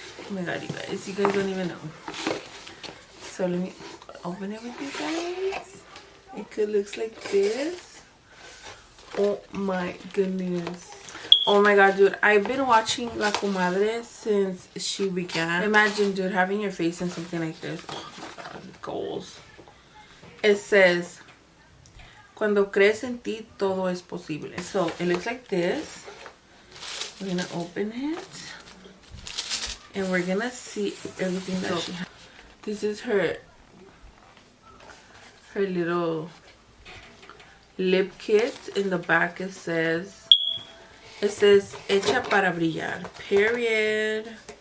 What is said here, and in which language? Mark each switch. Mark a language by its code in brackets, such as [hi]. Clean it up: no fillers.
[en] Oh my god, you guys don't even know. So let me open it with you guys. It could look like this. Oh my goodness. Oh my god, dude, I've been watching La Comadre since she began. Imagine, dude, having your face in something like this. Oh my god, goals. It says, [es] cuando crees en ti, todo es posible. [en] So it looks like this. We're gonna open it, and we're gonna see everything that she has. This is her little lip kit. In the back it says [es] hecha para brillar, [en] period.